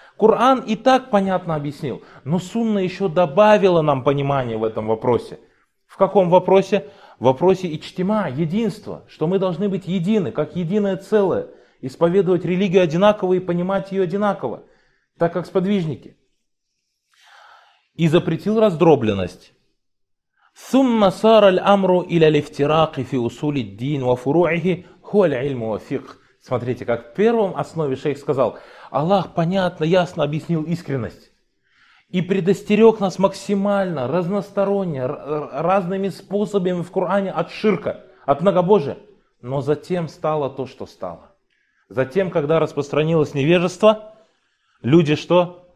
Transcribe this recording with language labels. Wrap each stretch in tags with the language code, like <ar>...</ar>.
<ru>Коран и так понятно объяснил, но сунна еще добавила нам понимание в этом вопросе. В каком вопросе? В вопросе ичтима, единства, что мы должны быть едины, как единое целое, исповедовать религию одинаково и понимать ее одинаково, так как сподвижники. И запретил раздробленность.</ru> <ar>ثم صار الأمر إلى الافتراق في أصول الدين وفروعه هو العلم والفقه.</ar> <ru>Смотрите, как в первом основе шейх сказал, Аллах понятно, ясно объяснил искренность и предостерег нас максимально, разносторонне, разными способами в Коране от ширка, от многобожия. Но затем стало то, что стало. Затем, когда распространилось невежество, люди что?</ru>